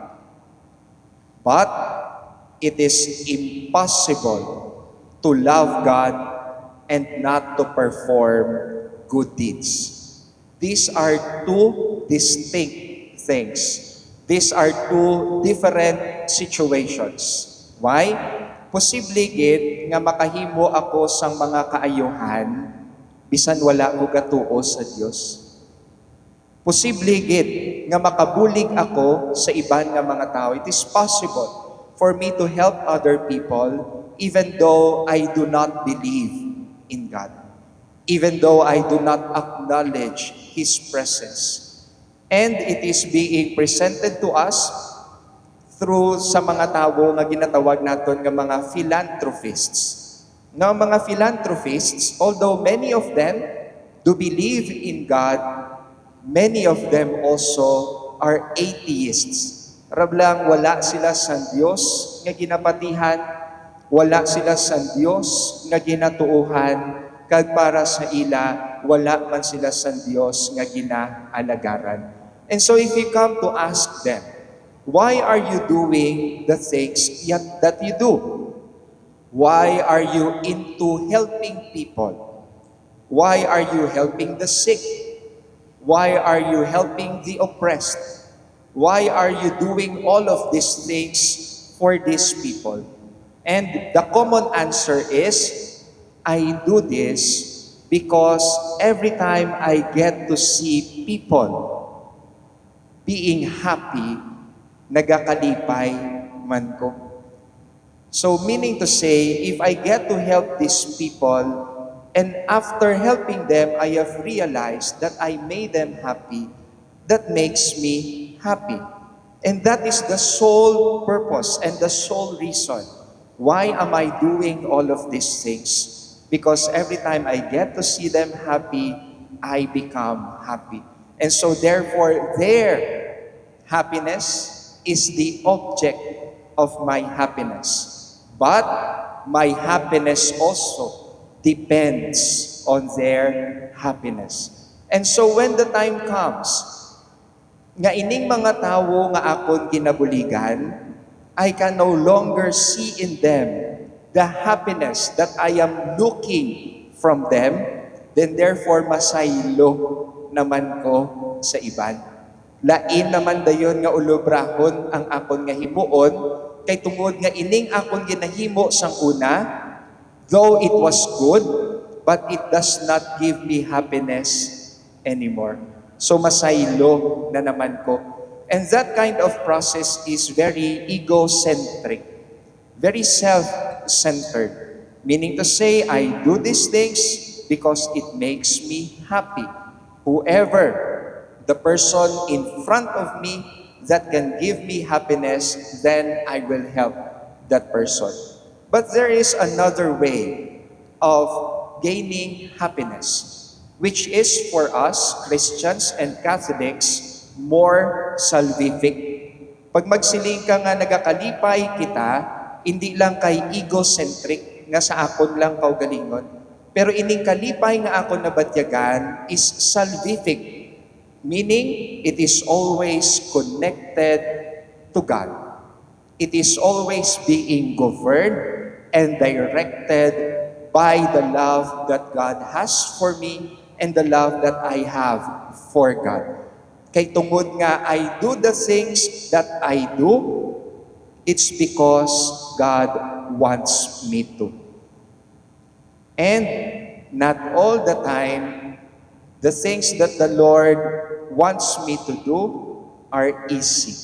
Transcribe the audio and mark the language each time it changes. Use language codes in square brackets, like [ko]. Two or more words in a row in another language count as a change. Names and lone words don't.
[en] But it is impossible to love God and not to perform good deeds. These are two distinct things. These are two different situations. Why? [hil] Posible gid nga makahimo ako sang mga kaayuhan bisan wala ko gatuo sa Dios. Posible gid nga makabulig ako sa iban nga mga tao. [en] It is possible for me to help other people even though I do not believe in God. Even though I do not acknowledge His presence. And it is being presented to us through [hil] sa mga tao nga ginatawag naton nga mga [en] philanthropists. [hil] Nga mga [en] philanthropists, although many of them do believe in God, many of them also are atheists. [hil] Rablang wala sila sa Dios nga ginapatihan, wala sila sa Dios nga ginatuuhan, kag para sa ila, wala man sila sa Dios nga ginaalagaran. [en] And so if you come to ask them, why are you doing the things that you do? Why are you into helping people? Why are you helping the sick? Why are you helping the oppressed? Why are you doing all of these things for these people? And the common answer is, I do this because every time I get to see people being happy, [hil] nagakalipay man ko. [en] So meaning to say, if I get to help these people, and after helping them, I have realized that I made them happy, that makes me happy. And that is the sole purpose and the sole reason. Why am I doing all of these things? Because every time I get to see them happy, I become happy. And so therefore, their happiness is the object of my happiness. But my happiness also depends on their happiness. And so when the time comes, [hil] nga ining mga tawo nga akon kinabuligan, [en] I can no longer see in them the happiness that I am looking from them, then therefore [hil] masaylo naman ko sa iban. Lain naman dayon nga ulobrahon ang akon nga himuon, kay tungod nga ining akon ginahimo sang una, [en] though it was good, but it does not give me happiness anymore. [hil] So masaylo na naman ko. [en] And that kind of process is very egocentric, very self-centered. Meaning to say, I do these things because it makes me happy. Whoever the person in front of me that can give me happiness, then I will help that person. But there is another way of gaining happiness, which is for us, Christians and Catholics, more salvific. [hil] Pag magsiling ka nga nagakalipay kita, hindi lang kay egocentric, nga sa akon lang kaugalingon, pero ining kalipay nga akon nabatyagan [en] is salvific. Meaning, it is always connected to God. It is always being governed and directed by the love that God has for me and the love that I have for God. [hil] Kay tungod nga [en] I do the things that I do, it's because God wants me to. And not all the time, the things that the Lord wants me to do are easy.